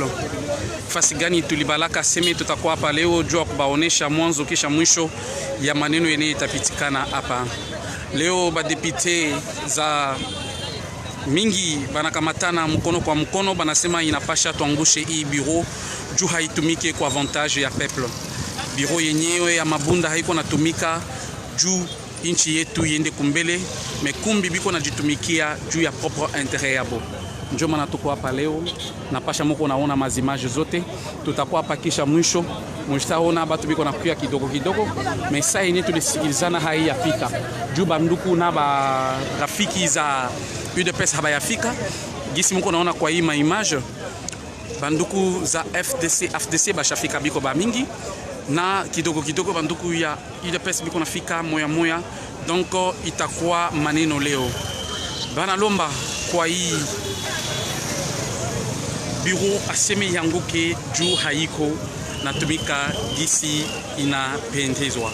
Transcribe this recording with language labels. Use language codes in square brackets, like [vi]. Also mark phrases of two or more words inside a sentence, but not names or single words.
[sw] Fasi gani tulibalaka semi tutakuwa hapa leo jua kubaonesha mwanzo kisha mwisho ya maneno yenye itapitikana hapa leo. Badepite za mingi banakamatana mkono kwa mkono, banasema inapasha tuangushe hii bureau juu haitumike kwa avantage ya peuple. Bureau yenyewe ya Mabunda haiko natumika juu inchi yetu yende kumbele, mekumbi biko najitumikia juu ya [fr] propre intérêt [sw] yabo. Ndio maana tuko hapa leo, napasha muko naona mazimage zote, tutakuwa hapa kisha mwisho mtaona batu biko nakuya kidogo kidogo, mais saa yenyewe tulisikilizana haiyafika juu banduku na ba rafiki za UDPS habayafika gisi muko naona kwa hii maimage banduku za FDC bashafika biko ba mingi na kidogo banduku ya UDPS biko nafika moya moya, donc itakuwa maneno leo banalomba kwa hii bureau aseme yangu ke juu haiko natumika gisi inapendezwa.